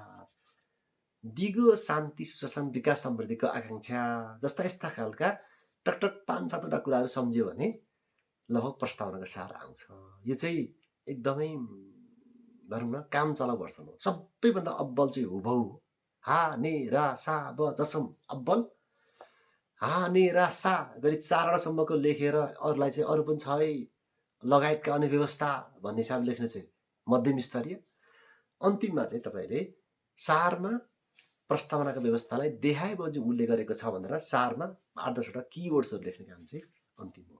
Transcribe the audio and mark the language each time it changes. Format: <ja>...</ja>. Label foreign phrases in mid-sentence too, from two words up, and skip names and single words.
<ne>दिगो शान्ति सुशासन विकास समृद्धिको आकांक्षा जस्ता यस्ता खालका टकटक 5-7वटा कुराहरू सम्झ्यो भने लगभग प्रस्तावनाको सार आउँछ। यो चाहिँ एकदमै भनौँ न काम चलाउ वर्षन हो। सबैभन्दा अब्बल चाहिँ हुबहु हा ने रा सा ब जसम अब्बल, हा ने रा सा गरी 4वटासम्मको लेखेर अरूलाई चाहिँ अरू पनि छ है लगायतका अन्य व्यवस्था भन्ने हिसाबले लेख्ने चाहिँ मध्यम स्तरीय। अन्तिममा चाहिँ तपाईँले सारमा प्रस्तावनाको व्यवस्थालाई देखाए बमोजिम उल्लेख गरेको छ भनेर सारमा 8-10वटा किवर्ड्सहरू लेख्ने काम चाहिँ अन्तिम हो।</ne>